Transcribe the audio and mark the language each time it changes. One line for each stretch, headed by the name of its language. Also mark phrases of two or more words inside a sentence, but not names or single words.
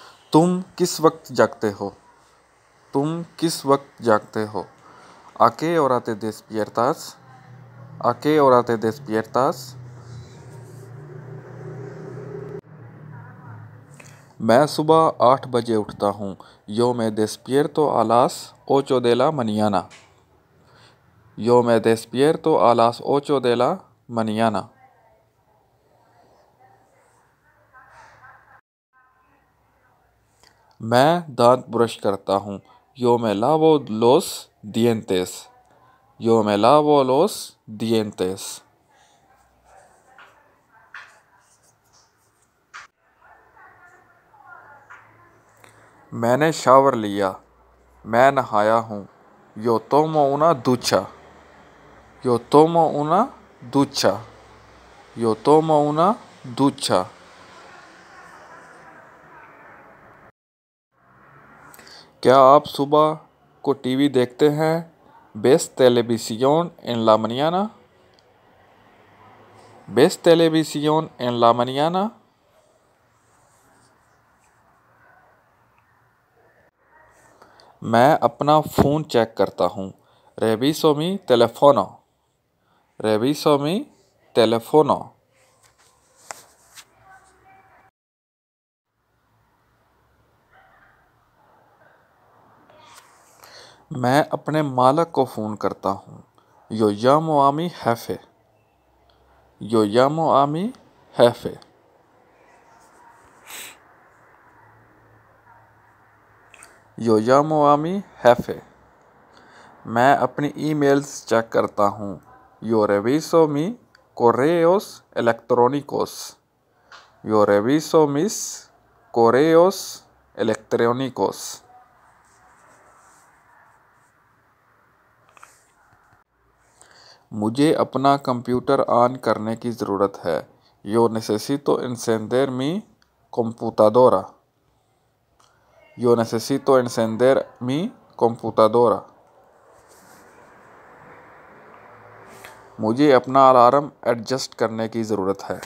Hindi: तुम किस वक्त जागते हो? तुम किस वक्त जागते हो?
Spanish: ¿A qué hora te despiertas? ¿A qué hora te despiertas?
Hindi: मैं सुबह 8 बजे उठता हूँ.
Spanish: Yo me despierto a las 8 de la mañana. Yo me despierto a las 8 de la mañana.
Hindi: मैं दांत ब्रश करता हूँ.
Spanish: Yo me lavo los dientes. Yo me lavo los dientes.
Hindi: मैंने शावर लिया. मैं नहाया हूँ.
Spanish: Yo tomo una ducha. Yo tomo una ducha. Yo tomo una ducha.
Hindi: क्या आप सुबह को टीवी देखते हैं?
Spanish: ¿Ves televisión en la mañana? ¿Ves televisión en la mañana?
Hindi: मैं अपना
English: phone check
Hindi: करता हूँ.
Spanish: Reviso mi teléfono. Reviso mi teléfono.
Hindi: मैं अपने मालिक को फ़ोन करता हूँ.
Spanish: Yo llamo a mi jefe. Yo llamo a mi jefe. Yo llamo a mi jefe.
Hindi: मैं अपनी
English: emails check
Hindi: करता हूँ.
Spanish: Yo reviso mi correos electrónicos. Yo reviso mis correos electrónicos.
Hindi: मुझे अपना
English: computer on
Hindi: करने की ज़रूरत है.
Spanish: Yo necesito encender mi computadora. Yo necesito encender mi computadora.
Hindi: मुझे अपना
English: alarm adjust
Hindi: करने की ज़रूरत है.